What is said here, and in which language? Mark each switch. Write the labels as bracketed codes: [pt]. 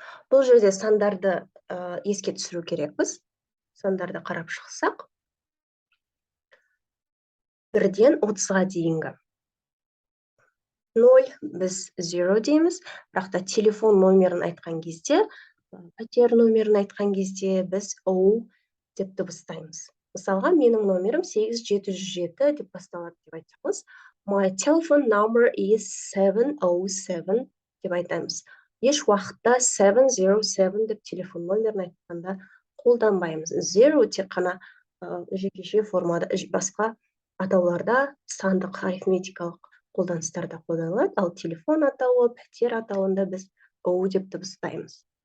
[kk] Бұл жерде сандарды еске түсіру керекпіз. Сандарды қарап шықсақ, 1-ден 30-ға дейінгі. 0, біз 0 дейміз, бірақ та телефон номерін айтқан кезде, пәтер номерін айтқан кезде біз O деп дыбыстаймыз. Мысалға, менің номерім 8707 деп басталады деп айтамыз. [en] My telephone number is 707 [kk] деп айтамыз. Еш уақытта 707 деп телефон номерін айтқанда қолданбаймыз. Zero тек қана жекеше формада, басқа атауларда сандық арифметикалық қолданыстарда қолданылады, ал телефон атауы, пәтер атауында біз O деп дыбыстаймыз.